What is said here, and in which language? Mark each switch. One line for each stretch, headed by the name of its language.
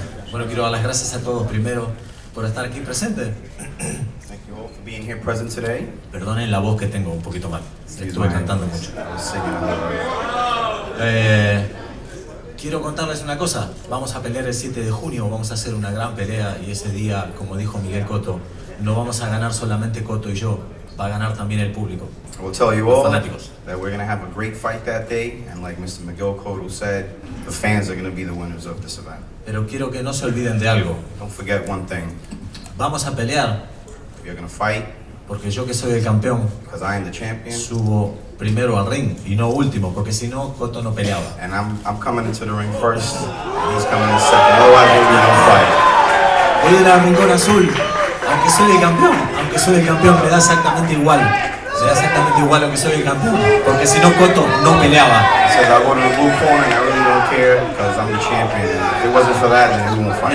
Spanish: Bueno, quiero dar las gracias a todos primero por estar aquí presente.
English: Thank you all for being here present today.
Spanish: Perdonen la voz que tengo un poquito mal. Estuve cantando mucho.
English: I was singing a little.
Spanish: Quiero contarles una cosa. Vamos a pelear el 7 de junio. Vamos a hacer una gran pelea y ese día, como dijo Miguel Cotto, no vamos a ganar solamente Cotto y yo. Va a ganar también el público.
English: I will tell you all
Spanish: fanáticos.
English: that we're going to have a great fight that day, and like Mr. Miguel Cotto said, the fans are going to be the winners of this event.
Spanish: Pero quiero que no se olviden de algo.
English: Don't forget one thing.
Spanish: Vamos a pelear
English: You're going to fight
Spanish: porque yo que soy el campeón
English: because I am the champion,
Spanish: subo primero al ring y no último, porque si no Cotto no peleaba.
English: and I'm coming into the ring first, and he's coming in second. Otherwise, there will be no fight.
Spanish: Voy a ir al rincón azul, aunque soy el campeón, me da exactamente igual. Me da exactamente igual aunque soy el campeón, porque si no Cotto no peleaba.
English: He says, I go to the blue corner, and I really don't care because I'm the champion. If it wasn't for that, then we won't fight.